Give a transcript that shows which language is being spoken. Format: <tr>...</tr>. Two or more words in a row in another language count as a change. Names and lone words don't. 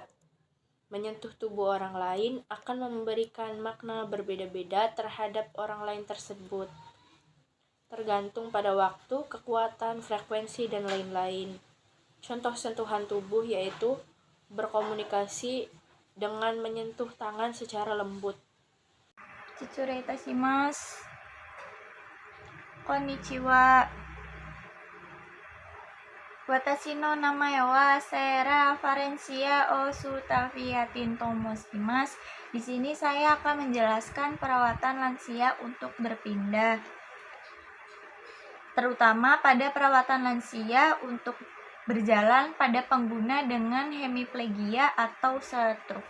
<id>Menyentuh tubuh orang lain akan memberikan makna berbeda-beda terhadap orang lain tersebut, tergantung pada waktu, kekuatan, frekuensi, dan lain-lain. Contoh sentuhan tubuh yaitu berkomunikasi dengan menyentuh tangan secara lembut.</id> <ja>失礼いたします。こんにちは. Watashi no namae wa Sarah Valencia Osutafiatin tomoshimasu.</ja> <id>Di sini saya akan menjelaskan perawatan lansia untuk berpindah, terutama pada perawatan lansia untuk berjalan pada pengguna dengan hemiplegia atau stroke.</id>